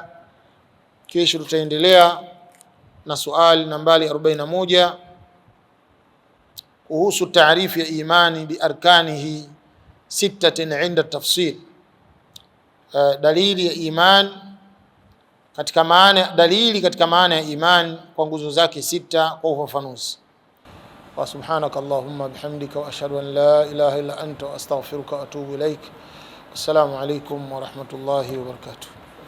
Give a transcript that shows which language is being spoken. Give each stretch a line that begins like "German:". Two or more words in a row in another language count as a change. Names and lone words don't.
Swahili: Kesho tutaendelea na swali nambari 41 kuhusu taarifu ya imani
Arabic: بأركانه ستة عند التفصيل,
Swahili: dalili ya iman katika maana, dalili katika maana ya iman kwa nguzo zake sita kwa ufafanuzi.
Arabic: وسبحانك اللهم بحمدك وأشهد أن لا إله إلا أنت وأستغفرك وأتوب إليك. السلام عليكم ورحمة الله وبركاته.